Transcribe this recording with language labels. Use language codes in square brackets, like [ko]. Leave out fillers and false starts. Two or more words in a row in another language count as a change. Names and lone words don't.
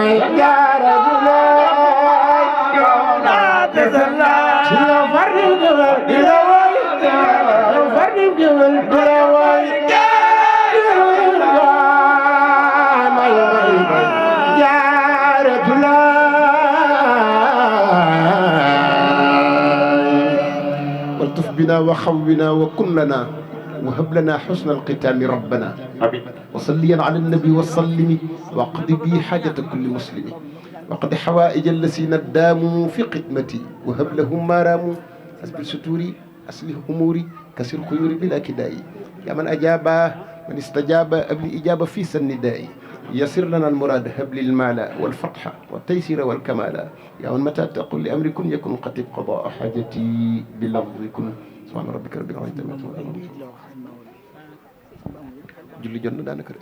[wo] Jaaratulaay ci yow far di géwél di la woy yow far di géwél di la woy may Jaaratulaay [ar] والطف بنا وقونا وكن lana وهب لنا حسن الختام ربنا وصليا على النبي وسلم واقض بي حاجة كل مسلم وقد حوائج الذين داموا في خدمتي وهب لهم ما راموا أسبل ستوري أصلح أموري كسر خيوري بلا كداء يا من أجاب من استجاب قبل إجابة في النداء يسر لنا المراد هب لي المال والفتح والتيسير والكمال يا من متى تقول لأمر كن يكن قد قضاء حاجتي بلفظ كن سبحان ربك رب العزة عما يصفون [wo] julli jot na daanaka